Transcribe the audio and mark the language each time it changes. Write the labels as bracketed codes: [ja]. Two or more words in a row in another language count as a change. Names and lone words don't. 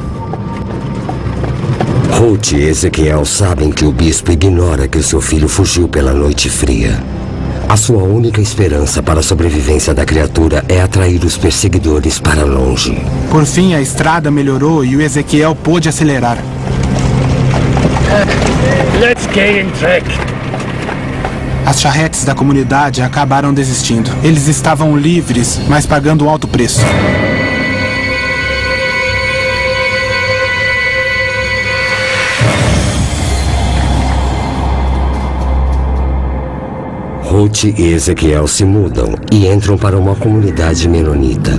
[pt] Ruth e Ezequiel sabem que o bispo ignora que o seu filho fugiu pela noite fria. A sua única esperança para a sobrevivência da criatura é atrair os perseguidores para longe. Por fim, a estrada melhorou e o Ezequiel pôde acelerar. [pdc] Let's gehen, Dreck! [pt] As charretes da comunidade acabaram desistindo. Eles estavam livres, mas pagando um alto preço. Ruth e Ezequiel se mudam e entram para uma comunidade menonita.